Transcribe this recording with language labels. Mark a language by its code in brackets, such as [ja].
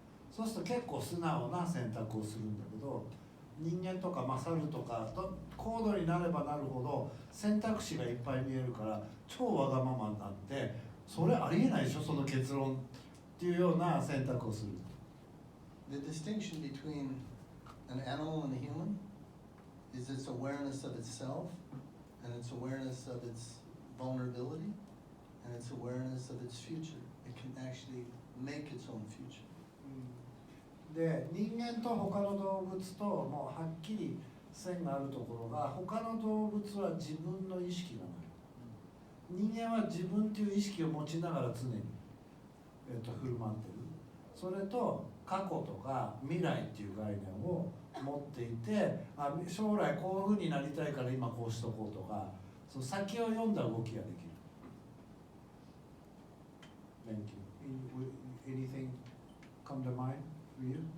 [ja] そうすると結構素直な選択をするんだけど、人間とか猿とか高度になればなるほど選択肢がいっぱい見えるから超わがままになって、それありえないでしょ、その結論っていうような選択をする。 [en] The distinction between an animal and a human is its awareness of itself and its awareness of its vulnerability and its awareness of its future. It can actually make its own future. [ja] で、人間と他の動物ともうはっきり線があるところが、他の動物は自分の意識がない。人間は自分という意識を持ちながら常に、振る舞ってる。それと過去とか未来っていう概念を持っていて、将来こういうふうになりたいから今こうしとこうとか、その先を読んだ動きができる。 [en] Thank you. Anything come to mind for you?